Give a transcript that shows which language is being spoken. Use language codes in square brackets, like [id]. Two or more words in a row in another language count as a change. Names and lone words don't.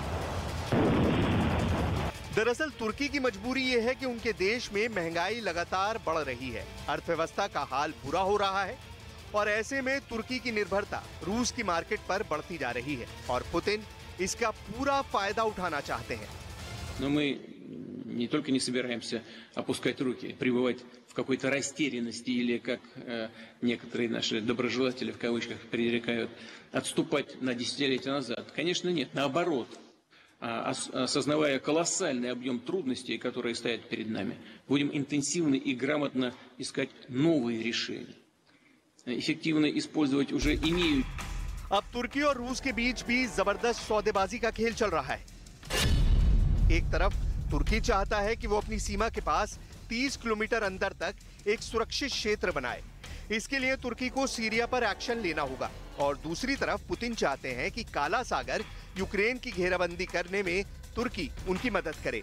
[hi] दरअसल तुर्की की मजबूरी यह है कि उनके देश में महंगाई लगातार बढ़ रही है, अर्थव्यवस्था का हाल बुरा हो रहा है और ऐसे में तुर्की की निर्भरता रूस की मार्केट पर बढ़ती जा रही है और पुतिन इसका पूरा फायदा उठाना चाहते हैं। [ru] Но мы не только не собираемся опускать руки, пребывать в какой-то растерянности или, как некоторые наши доброжелатели в кавычках предрекают, отступать на десятилетия назад. Конечно, нет. Наоборот, осознавая колоссальный объем трудностей, которые стоят перед нами, будем интенсивно и грамотно искать новые решения, эффективно использовать уже имеющиеся. [hi] अब तुर्की और रूस के बीच भी जबरदस्त सौदेबाजी का खेल चल रहा है। एक तरफ तुर्की चाहता है कि वो अपनी सीमा के पास 30 किलोमीटर अंदर तक एक सुरक्षित क्षेत्र बनाए। इसके लिए तुर्की को सीरिया पर एक्शन लेना होगा और दूसरी तरफ पुतिन चाहते हैं कि काला सागर यूक्रेन की घेराबंदी करने में तुर्की उनकी मदद करे।